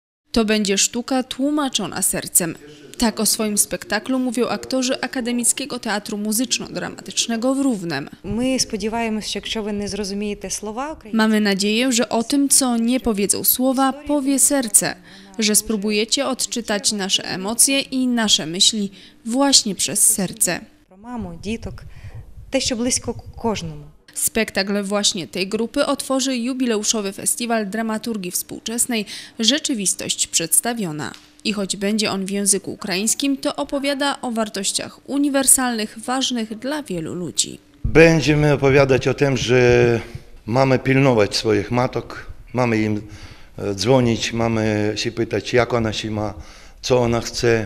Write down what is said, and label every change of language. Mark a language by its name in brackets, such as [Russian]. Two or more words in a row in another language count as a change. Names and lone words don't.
[Polish] To będzie sztuka tłumaczona sercem. Tak o swoim spektaklu mówią aktorzy Akademickiego Teatru Muzyczno-Dramatycznego w Równem. My spodziewamy się, że wy nie zrozumiecie słowa. Mamy nadzieję, że o tym, co nie powiedzą słowa, powie serce, że spróbujecie odczytać nasze emocje i nasze myśli właśnie przez serce. [Ukrainian] Про маму, діток, те, що близько кожному. [Polish] Spektakl właśnie tej grupy otworzy jubileuszowy festiwal dramaturgii współczesnej Rzeczywistość przedstawiona. I choć będzie on w języku ukraińskim, to opowiada o wartościach uniwersalnych, ważnych dla wielu ludzi. Będziemy opowiadać o tym, że mamy pilnować swoich matek, mamy im dzwonić, mamy się pytać, jak ona się ma, co ona chce.